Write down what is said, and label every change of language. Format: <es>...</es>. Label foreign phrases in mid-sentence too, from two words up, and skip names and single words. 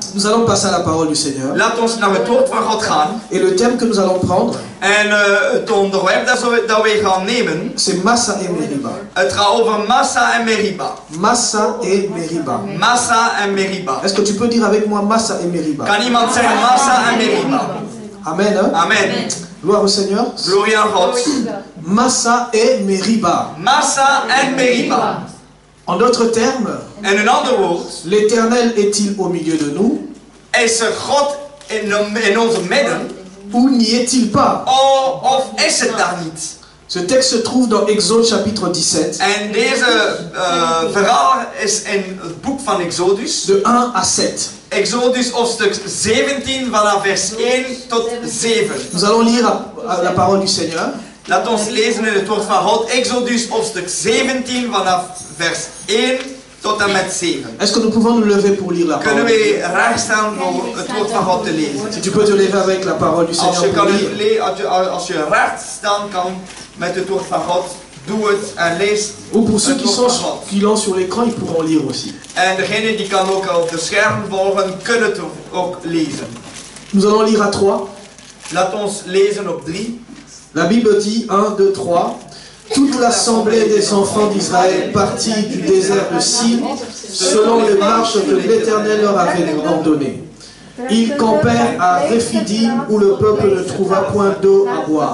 <fr>Nous allons passer à la parole du Seigneur.</fr> <nl>Laat ons naar het woord van God gaan.</nl> <fr>Et le thème que nous allons prendre,</fr> <nl>En het onderwerp dat wij gaan nemen,</nl> <fr>c'est Massa et Meriba.</fr> <nl>het gaat over Massa en Meriba.</nl> <fr>Massa et Meriba.</fr> <nl>Massa en Meriba.</nl> <fr>Est-ce que tu peux dire avec moi Massa et Meriba?</fr> <nl>Kan iemand zeggen Massa en Meriba?</nl> <fr>Amen. Hein? Amen. Gloire au Seigneur.</fr> <nl>Glorie aan God.</nl> <fr>Massa et Meriba.</fr> <nl>Massa en Meriba.</nl> <fr>En d'autres termes,</fr> <nl>En een ander woord,</nl> <fr>l'Éternel est-il au milieu de nous</fr> <nl>is er God in onze midden?</nl> <fr>ou n'y est-il pas?</fr> <nl>Of is het daar niet?</nl> <fr>Ce texte se trouve dans Exode chapitre 17,</fr> <nl>En deze verhaal is in het boek van Exodus.</nl> <fr>de 1 à 7.</fr> <nl>Exodus hoofdstuk 17 vanaf vers 1 tot 7.</nl> <fr>Nous allons lire la parole du Seigneur.</fr> <nl>Laat ons lezen in het woord van God. Exodus hoofdstuk 17 vanaf vers 1 tot en met 7.</nl> <fr>Est-ce que nous pouvons nous lever pour lire la</fr> <nl>Kunnen</nl> <fr>parole?</fr> <nl>we recht staan voor het woord van God te lezen?</nl> <fr>Si tu peux te lever avec la parole du</fr> <nl>Als</nl> <fr>Seigneur</fr> <nl>je,</nl> <fr>pour</fr> <nl>kan</nl> <fr>lire.</fr> <nl>als je recht staan kan met het woord van God, doe het en lees</nl> <fr>Ou pour ceux</fr> <nl>het</nl> <fr>qui</fr> <nl>woord van God.</nl> <fr>l'ont sur l'écran, ils pourront lire aussi.</fr> <nl>En degene die kan ook op de scherm volgen, kunnen het ook lezen.</nl> <fr>Nous allons lire à 3.</fr> <nl>Laat ons lezen op 3.</nl> <fr>La Bible dit 1, 2, 3. Toute l'assemblée des enfants d'Israël partit du désert de Sin selon les marches que l'Éternel leur avait ordonnées. Ils campèrent à Rephidim où le peuple ne trouva point d'eau à boire.</fr>